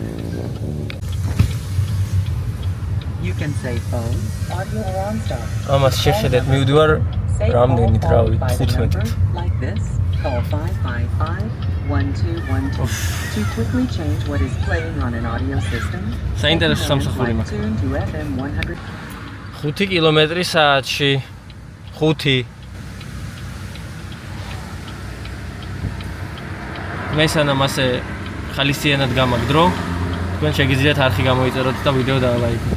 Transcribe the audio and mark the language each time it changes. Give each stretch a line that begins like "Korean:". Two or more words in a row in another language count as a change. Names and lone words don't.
English: You can say phone, audio or on stop.
Georgian: ამას შეხედეთ მივდივარ რამდენით რავი 15-ით.
English: Like this, call 555-1212 to quickly change what is playing on an audio system.
Georgian: საინტერესო სამსახური მაქვს. 5 კილომეტრი საათში. 5. მე სანამ ასე ხალისიანად გამაგდრო, თქვენ შეგიძლიათ არხი გამოიწეროთ და ვიდეო დაალაიქოთ.